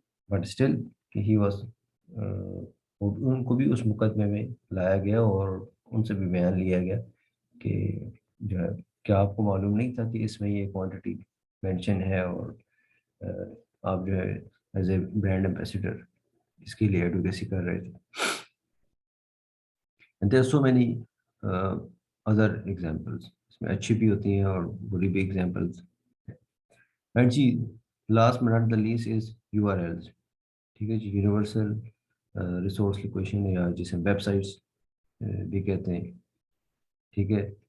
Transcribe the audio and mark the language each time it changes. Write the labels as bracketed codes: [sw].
[en] but still he was, [ur] ان کو بھی اس مقدمے میں لایا گیا اور ان سے بھی بیان لیا گیا کہ جو ہے کیا آپ کو معلوم نہیں تھا کہ اس میں یہ کوانٹٹی مینشن ہے، اور آپ جو ہے [en] as a brand ambassador [ur] اس کے لیے ایڈوکیسی کر رہے تھے. [en] And there are so many other examples. [ur] اس میں اچھی بھی ہوتی ہیں اور بری بھی examples. [en] And جی last but not the least is URLs. [ur] ٹھیک ہے جی. یونیورسل ریسورس لوکیشن یا جسے ویب سائٹس بھی کہتے ہیں. ٹھیک ہے.